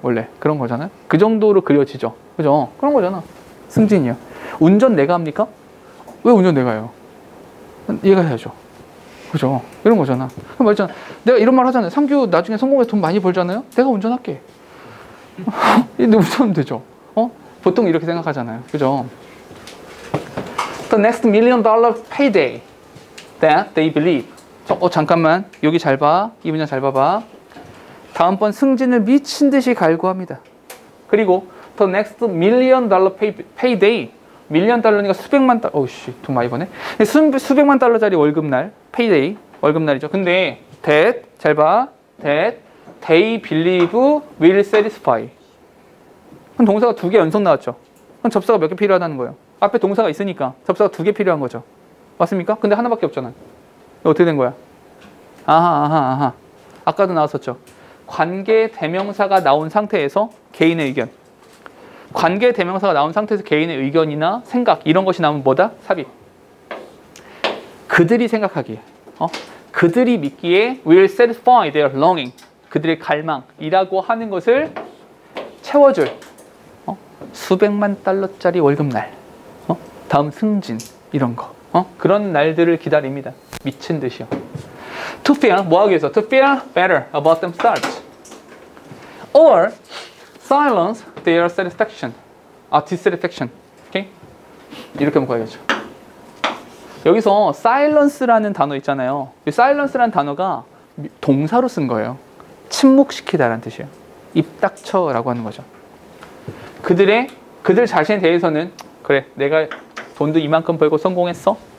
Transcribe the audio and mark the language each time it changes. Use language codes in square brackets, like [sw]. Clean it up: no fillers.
[ko] 원래 그런 거잖아요. 그 정도로 그려지죠. 그죠? 그런 거잖아. 승진이요. 운전 내가 합니까? 왜 운전 내가 해요? 얘가 해야죠. 그죠? 이런 거잖아. 말잖아. 내가 이런 말 하잖아요. 상규 나중에 성공해서 돈 많이 벌잖아요. 내가 운전할게. 근데 운전하면 되죠. 보통 이렇게 생각하잖아요. 그죠? [en] The next $1 million payday that they believe. [ko] 잠깐만. 여기 잘 봐. 이 문장 잘 봐봐. 다음번 승진을 미친 듯이 갈구합니다. 그리고 [en] the next $1 million payday. [ko] $1 million 수백만 달러. 어우씨, 돈 많이 버네. 수백만 달러짜리 월급날. payday. 월급날이죠. 근데 that 잘 봐. [en] that they believe will satisfy. [ko] 그럼 동사가 2개 연속 나왔죠. 그럼 접사가 몇 개 필요하다는 거예요? 앞에 동사가 있으니까 접사가 2개 필요한 거죠. 맞습니까? 근데 하나밖에 없잖아요. 어떻게 된 거야? 아하. 아까도 나왔었죠. 관계 대명사가 나온 상태에서 개인의 의견. 관계 대명사가 나온 상태에서 개인의 의견이나 생각 이런 것이 나오면 뭐다? 삽입. 그들이 생각하기에, 그들이 믿기에 [en] will satisfy their longing. [ko] 그들의 갈망이라고 하는 것을 채워줄 수백만 달러짜리 월급날, 다음 승진 이런 거, 그런 날들을 기다립니다. 미친 듯이요. [en] To feel [ko] 뭐 하기 위해서? [en] To feel better about themselves, or silence their satisfaction, dissatisfaction. [ko] 오케이? 이렇게 묶어야겠죠. 여기서 silence라는 단어 있잖아요. 이 silence라는 단어가 동사로 쓴 거예요. 침묵시키다라는 뜻이에요. 입 닥쳐라고 하는 거죠. 그들 자신에 대해서는 그래, 내가 돈도 이만큼 벌고 성공했어.